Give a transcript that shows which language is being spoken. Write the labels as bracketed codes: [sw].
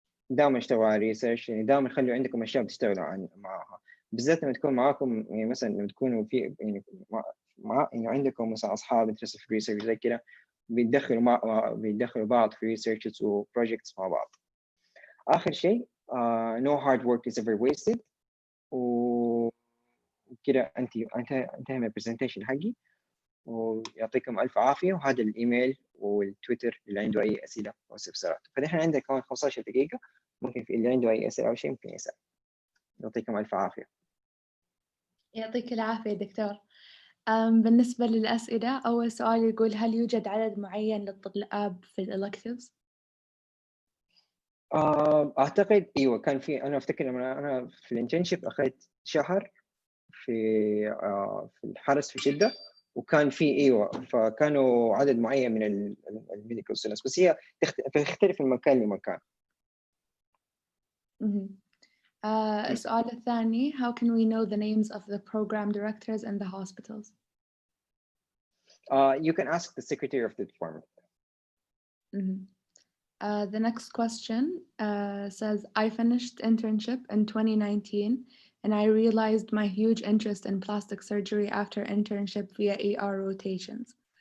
[ar] دائما اشتغلوا على الريسيرش، يعني دائما خلوا عندكم اشياء تشتغلوا معها، بالذات لما تكون معاكم يعني مثلا لما تكونوا في يعني يعني عندكم مثلا اصحاب انترست في الريسيرش زي كده، بيدخلوا بعض في researches و projects مع بعض. آخر شيء [en] no hard work is ever wasted. [ar] وكده انتهى من البرزنتيشن حقي، ويعطيكم ألف عافية. وهذا الإيميل والتويتر اللي عنده أي أسئلة أو استفسارات. فنحن عندنا كمان 15 دقيقة، ممكن في اللي عنده أي أسئلة أو شيء ممكن يسأل. يعطيكم ألف عافية. يعطيك العافية دكتور. بالنسبة للأسئلة، أول سؤال يقول هل يوجد عدد معين للطلاب في الإلكتيفز؟ أعتقد أيوة كان في. أنا أفتكر لما أنا في الانترنشيب أخذت شهر، في الحرس في جدة، وكان في ايوه فكانوا عدد معين من الميديكال ستودنتس، بس هي تختلف من مكان لمكان. السؤال الثاني: [en] How can we know the names of the program directors in the hospitals? You can ask the secretary of the department. The next question says, I finished internship in 2019 and I realized my huge interest in plastic surgery after internship via ER rotations.